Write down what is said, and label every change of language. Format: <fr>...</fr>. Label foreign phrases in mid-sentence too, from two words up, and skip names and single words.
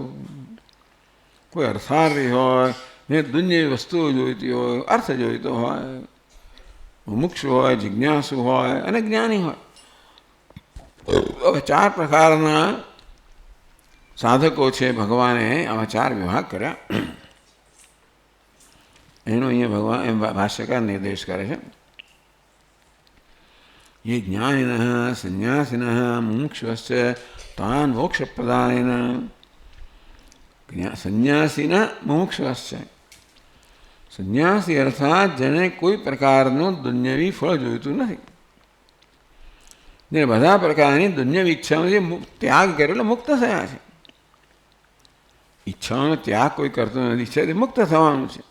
<gu>કોઈ અર્થાર્થી હોય ને દુનિયાવી વસ્તુઓ જોઈતી હોય, અર્થ જોઈતો હોય, મુમુક્ષુ હોય, જિજ્ઞાસુ હોય અને જ્ઞાની હોય. હવે 4 પ્રકારના સાધકો છે. ભગવાને આવા 4 વિભાગ કર્યા. એનો અહીંયા ભગવાન એમ ભાષ્યકાર નિર્દેશ કરે છે.</gu> <sa>ये ज्ञानिन संन्यासिन मुमुक्षुश्च तान मोक्ष प्रदानेन. संन्यासीन मुमुक्षुश्च,</sa> <gu>સંન્યાસી અર્થાત જેને કોઈ પ્રકારનું દુન્યવી ફળ જોઈતું નથી, જે બધા પ્રકારની દુન્યવી ઈચ્છાઓથી ત્યાગ કરેલો મુક્ત થયા છે. ઈચ્છાઓનો ત્યાગ કોઈ કરતો નથી, ઈચ્છાથી મુક્ત થવાનું છે.</gu>